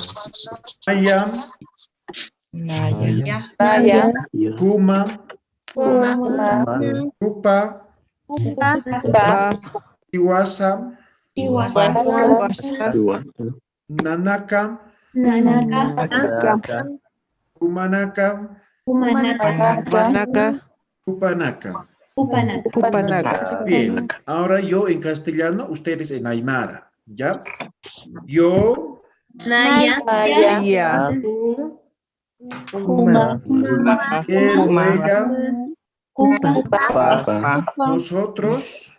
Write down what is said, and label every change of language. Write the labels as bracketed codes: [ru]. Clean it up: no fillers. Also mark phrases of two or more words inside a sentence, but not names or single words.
[ay] Naya, Huma, Jupa, Hiwasa, Nanaka, Humanaka, Manaka, Kupanaka. Kupanaka. [es] Bien, ahora yo en castellano, ustedes en Aymara, ¿ya? Yo, Ya, tú, él o ella, nosotros,